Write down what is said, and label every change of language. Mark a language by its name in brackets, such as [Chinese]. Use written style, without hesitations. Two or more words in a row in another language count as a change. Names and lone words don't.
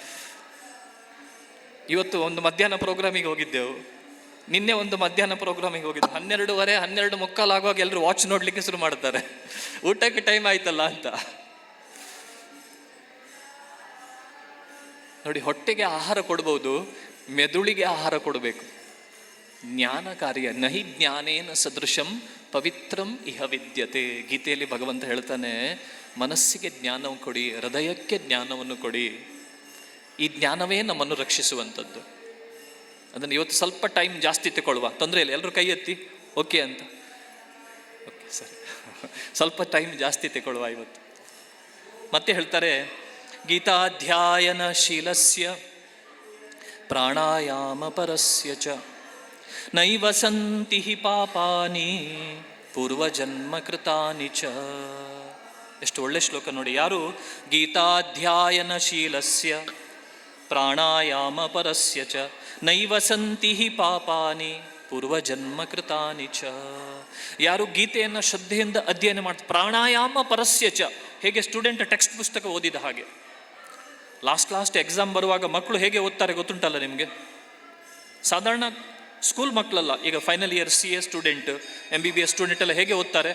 [Kannada] ಇವತ್ತು ಒಂದು ಮಧ್ಯಾಹ್ನ ಪ್ರೋಗ್ರಾಮಿಗೆ ಹೋಗಿದ್ದೆವು, ನಿನ್ನೆ ಒಂದು ಮಧ್ಯಾಹ್ನ ಪ್ರೋಗ್ರಾಮಿಗೆ ಹೋಗಿದ್ದು. 12:30 12:45 ಆಗುವಾಗ ಎಲ್ಲರೂ ವಾಚ್ ನೋಡ್ಲಿಕ್ಕೆ ಶುರು ಮಾಡ್ತಾರೆ, ಊಟಕ್ಕೆ ಟೈಮ್ ಆಯ್ತಲ್ಲ ಅಂತ. ನೋಡಿ, ಹೊಟ್ಟೆಗೆ ಆಹಾರ ಕೊಡ್ಬೋದು, ಮೆದುಳಿಗೆ ಆಹಾರ ಕೊಡಬೇಕು. ಜ್ಞಾನ ಕಾರ್ಯ. [Sanskrit] ನಹಿ ಜ್ಞಾನೇನ ಸದೃಶಂ ಪವಿತ್ರಂ ಇಹ ವಿದ್ಯತೆ. [Kannada] ಗೀತೆಯಲ್ಲಿ ಭಗವಂತ ಹೇಳ್ತಾನೆ, ಮನಸ್ಸಿಗೆ ಜ್ಞಾನವನ್ನು ಕೊಡಿ, ಹೃದಯಕ್ಕೆ ಜ್ಞಾನವನ್ನು ಕೊಡಿ. ಈ ಜ್ಞಾನವೇ ನಮ್ಮನ್ನು ರಕ್ಷಿಸುವಂಥದ್ದು. ಅದನ್ನು ಇವತ್ತು ಸ್ವಲ್ಪ ಟೈಮ್ ಜಾಸ್ತಿ ತಗೊಳ್ಳುವ, ತೊಂದರೆ ಇಲ್ಲ. ಎಲ್ಲರೂ ಕೈ ಎತ್ತಿ ಓಕೆ ಅಂತ. ಓಕೆ ಸರಿ, ಸ್ವಲ್ಪ ಟೈಮ್ ಜಾಸ್ತಿ ತಗೊಳ್ಳುವ ಇವತ್ತು. ಮತ್ತೆ ಹೇಳ್ತಾರೆ, [Sanskrit] ಗೀತಾಧ್ಯಾಯನ ಶೀಲಸ್ಯ ಪ್ರಾಣಾಯಾಮ ಪರಸ್ಯ ಚ ನೈವ ಸಂತಿ ಪಾಪಾನಿ ಪೂರ್ವಜನ್ಮ ಕೃತಾನಿ ಚ. [Kannada] ಎಷ್ಟು ಒಳ್ಳೆ ಶ್ಲೋಕ ನೋಡಿ. ಯಾರು [Sanskrit] ಗೀತಾಧ್ಯಾಯನ ಶೀಲಸ್ಯ ಪ್ರಾಣಾಯಾಮ ಪರಸ್ಯ ಚ ನೈವ ಸಂತಿ ಪಾಪಾನಿ ಪೂರ್ವಜನ್ಮ ಕೃತಾನಿ ಚ. [Kannada] ಯಾರು ಗೀತೆಯನ್ನು ಶ್ರದ್ಧೆಯಿಂದ ಅಧ್ಯಯನ ಮಾಡ್ತಾರೆ, [Sanskrit] ಪ್ರಾಣಾಯಾಮ ಪರಸ್ಯ ಚ. [Kannada] ಹೇಗೆ [English] student text [Kannada] ಪುಸ್ತಕ ಓದಿದ ಹಾಗೆ. [English] last exam [Kannada] ಬರುವಾಗ ಮಕ್ಕಳು ಹೇಗೆ ಓದ್ತಾರೆ ಗೊತ್ತುಂಟಲ್ಲ ನಿಮಗೆ. ಸಾಧಾರಣ ಸ್ಕೂಲ್ ಮಕ್ಕಳಲ್ಲ, ಈಗ [English] final year CA student, MBBS student [Kannada] ಎಲ್ಲ ಹೇಗೆ ಓದ್ತಾರೆ?